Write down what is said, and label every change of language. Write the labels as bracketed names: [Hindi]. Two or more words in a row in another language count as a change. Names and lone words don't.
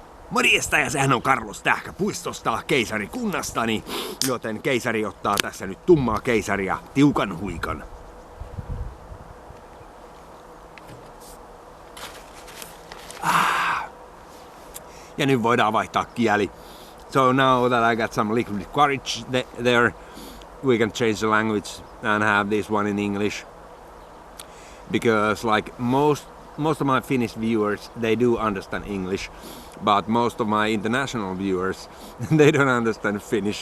[Finnish] Morjesta, ja sehän on Carlos Tähkäpuistosta, keisarikunnastani, joten keisari ottaa tässä nyt tummaa keisaria tiukan huikan. Ja nyt voidaan vaihtaa kieli. [English] So now that I got some liquid courage there, we can change the language and have this one in English. Because like most of my Finnish viewers, they do understand English, but most of my international viewers, they don't understand Finnish.